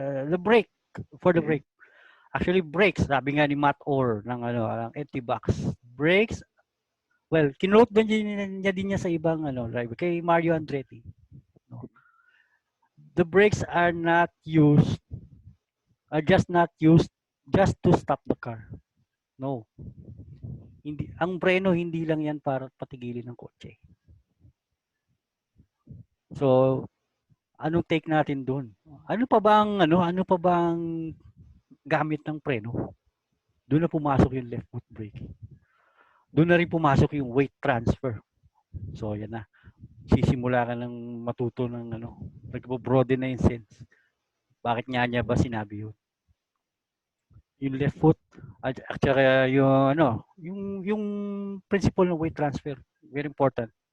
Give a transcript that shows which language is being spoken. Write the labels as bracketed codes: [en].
[en] The brake, for the brake. Actually, brakes, [tl] sabi nga ni [en] Matt Orr ng empty box. [tl] Brakes, well, kinote din niya sa ibang driver, kay Mario Andretti. No? [en] The brakes are not used, not used just to stop the car. No. [tl] Hindi, ang preno hindi lang yan para patigilin ng kotse. So, anong take natin doon? Ano pa bang gamit ng preno? Doon na pumasok yung left foot braking. Doon na rin pumasok yung weight transfer. So, yan na. sisimula ka ng matuto ng nagbo-broaden na yung sense. Bakit niya ba sinabi yun? Yung left foot at saka yung principle ng weight transfer, [en] very important.